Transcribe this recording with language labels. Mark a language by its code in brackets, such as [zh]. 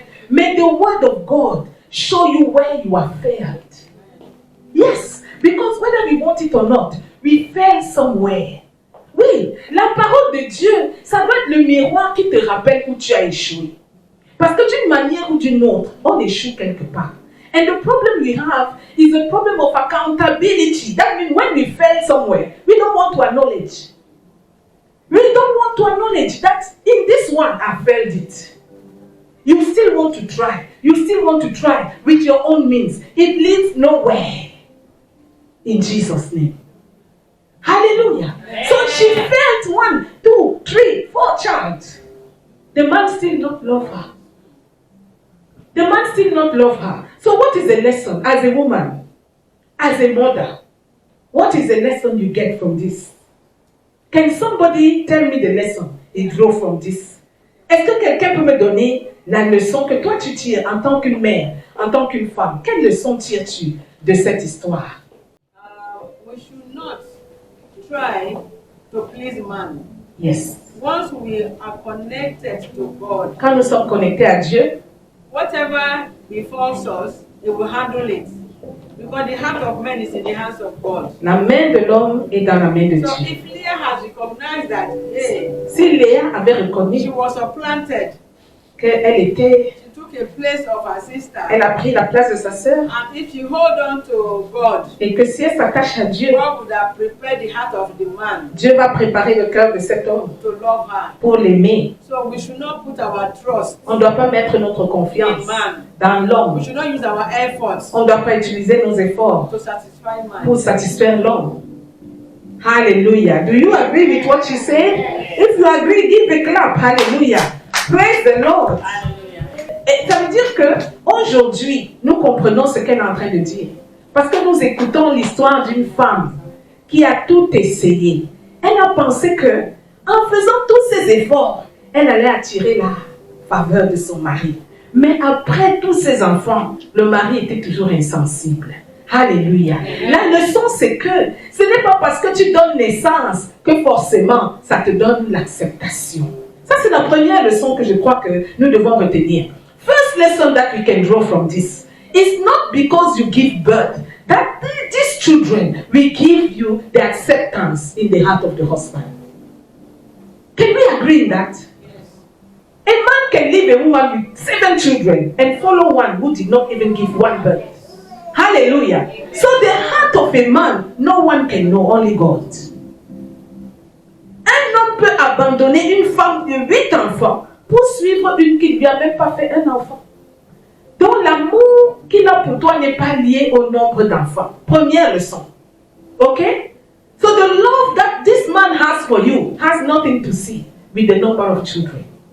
[en] May the word of God show you where you have failed. Yes, because whether we want it or not, we fail somewhere. [fr] Oui, la parole de Dieu, ça doit être le miroir qui te rappelle où tu as échoué. Parce que d'une manière ou d'une autre, on échoue quelque part. [en] And the problem we have is a problem of accountability. That means when we fail somewhere, we don't want to acknowledge. We don't want to acknowledge that in this one, I failed it. You still want to try. You still want to try with your own means. It leads nowhere. In Jesus' name. Hallelujah. So she failed 1, 2, 3, 4 child. The man still not love her. The man still not love her. So what is the lesson as a woman, as a mother? What is the lesson you get from this? Can somebody tell me the lesson you draw from this? [fr] Est-ce que quelqu'un peut me donner la leçon que toi tu tires en tant qu'une mère, en tant qu'une femme? Quelle leçon tires-tu de cette histoire? [en] We should not try to please man. Yes. Once we are connected to God, [fr] Quand nous sommes connectés à Dieu, [en] whatever befalls us, He will handle it. Because the heart of man is in the hands of God. [fr] la main de l'homme est dans la main de [en] So [fr] Dieu. [en] if Leah has recognized that, hey, [fr] Si Léa avait reconnu [en] she was supplanted, [fr] qu'elle était, [en] she took a place of her sister. [fr] elle a pris la place de sa sœur, [en] And if she hold on to God, [fr] et que si elle s'attache à Dieu, [en] God would have prepared the heart of the man [fr] Dieu va préparer le cœur de cet homme [en] to love her. [fr] pour l'aimer. [en] So we should not put our trust [fr] On ne doit pas mettre notre confiance [en] in man. [fr] dans l'homme. [en] We should not use our efforts [fr] On ne doit pas utiliser nos efforts [en] to satisfy man. [fr] pour satisfaire l'homme. [en] Hallelujah. Do you agree with what she said? If you agree, give a clap. Hallelujah. Praise the Lord. [fr] Et ça veut dire que aujourd'hui, nous comprenons ce qu'elle est en train de dire. Parce que nous écoutons l'histoire d'une femme qui a tout essayé. Elle a pensé que, en faisant tous ses efforts, elle allait attirer la faveur de son mari. Mais après tous ses enfants, le mari était toujours insensible. Alléluia. La leçon, c'est que ce n'est pas parce que tu donnes naissance que forcément ça te donne l'acceptation. Ça, c'est la première leçon que je crois que nous devons retenir. [en] First lesson that we can draw from this is not because you give birth that these children will give you the acceptance in the heart of the husband. Can we agree in that? A man can leave a woman with 7 children and follow one who did not even give one birth. Hallelujah. So the heart of a man, no one can know, only God. [fr] Un homme peut abandonner une femme de 8 enfants pour suivre une qui ne lui a même pas fait un enfant. Donc l'amour qu'il a pour toi n'est pas lié au nombre d'enfants. Première leçon. Okay? [en] So the love that this man has for you has nothing to see with the number of children.